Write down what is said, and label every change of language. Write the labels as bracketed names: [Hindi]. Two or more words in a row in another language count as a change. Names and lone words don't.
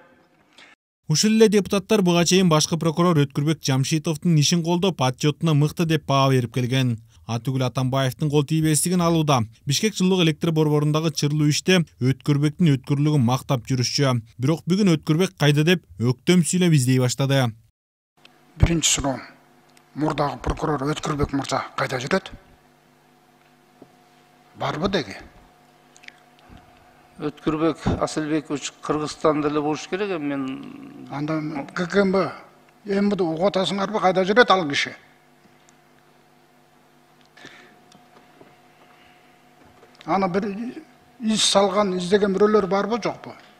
[Kyrgyz] Ушул эле депутаттар буга чейин башкы прокурор Өткүрбек Жамшитовдун ишин колдоп, отчетуна мыкты деп баа берип келген. Атүгүл Атамбаевдин кол тийбестигин алууда. Бишкек жылдык электр борборундагы чырлуу иште Өткүрбектин өткүрлүгүн мактап жүрүшчү. Бирок бүгүн Өткүрбек кайда деп өктөм сүйлөп издей баштады. Биринчи сурум, мурдагы прокурор Өткүрбек Мырза кайда жүрөт? Барбы деги? Өткүрбек Асылбекович Кыргызстанда эле болуш керек, мен Анда ККМБ, эмди угутасыңарбы кайда жүрөт ал киши? Ана бир из салган, издеген бирөөлөр барбы, жокпу?